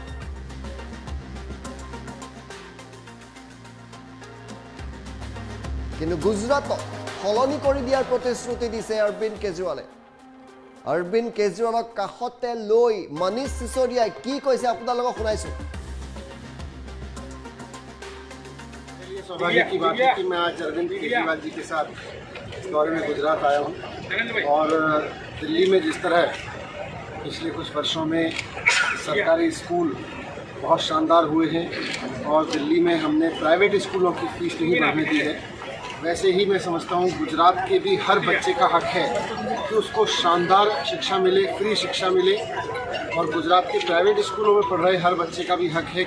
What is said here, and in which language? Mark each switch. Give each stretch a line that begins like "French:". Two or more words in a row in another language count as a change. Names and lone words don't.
Assamese: কিন্তু গুজৰাটক সলনি কৰি দিয়াৰ প্ৰতিশ্ৰুতি দিছে অৰবিন্দ কেজৰিৱালে অৰবিন্দ কেজৰিৱালক কাষতে লৈ মনীষ সিসোদিয়াই কি কৈছে আপোনালোকক শুনাইছো
Hindi: सौभाग्य की बात है कि मैं आज अरविंद केजरीवाल जी के साथ दौरे में गुजरात आया हूँ और दिल्ली में जिस तरह पिछले कुछ वर्षों में सरकारी स्कूल बहुत शानदार हुए हैं और दिल्ली में हमने प्राइवेट स्कूलों की फीस नहीं बढ़ने दी है वैसे ही मैं समझता हूँ गुजरात के भी हर बच्चे का हक है कि उसको शानदार शिक्षा मिले फ्री शिक्षा मिले और गुजरात के प्राइवेट स्कूलों में पढ़ रहे हर बच्चे का भी हक है